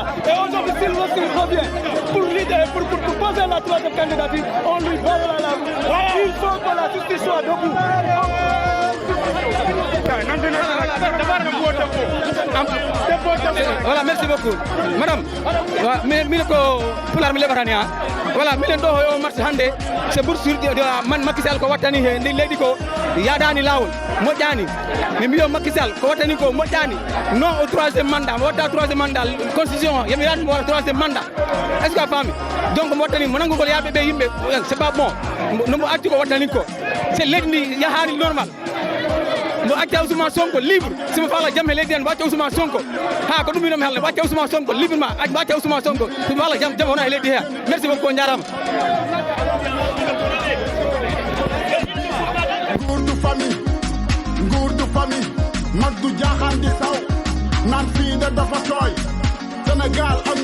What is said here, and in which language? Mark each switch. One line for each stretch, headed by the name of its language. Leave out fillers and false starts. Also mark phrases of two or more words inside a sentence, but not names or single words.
French: Et aujourd'hui, s'il revient pour poser la troisième candidature, on lui barrera la route. Il faut que la justice soit debout. Voilà, merci beaucoup. Madame,
Fula: mi ko pular mi lebatani ha. Voilà, mi len do o marché hande
French: c'est pour sur
Fula: man Macky Sall ko wattani he ndi leydi ko yadani lawol moƴƴani mi mbiyo Macky Sall ko wattani ko moƴƴani non
French: au troisième mandat
Fula: mo watta
French: troisième mandat
Fula: constitution yami rat mo
French: troisième mandat est ce que
Fula: a faami donc mo wattani mo nangugol yaaɓe ɓe yimɓe
French: c'est pas bon
Fula: no mo acci ko wattani ko c'est leydi ndi yahani normal mo acca Ousmane Sonko libre simo fala jam he leydi en mo acca Ousmane Sonko ha ko ɗum minomi haalde mo acca Ousmane Sonko librement mo acca Ousmane Sonko simo fala jam hono e leydi he
French: merci beaucoup
Fula: jarama
Wolof: nguur du famille mag du jaaxaan di saw naan fii de dafa tooy Sénégal am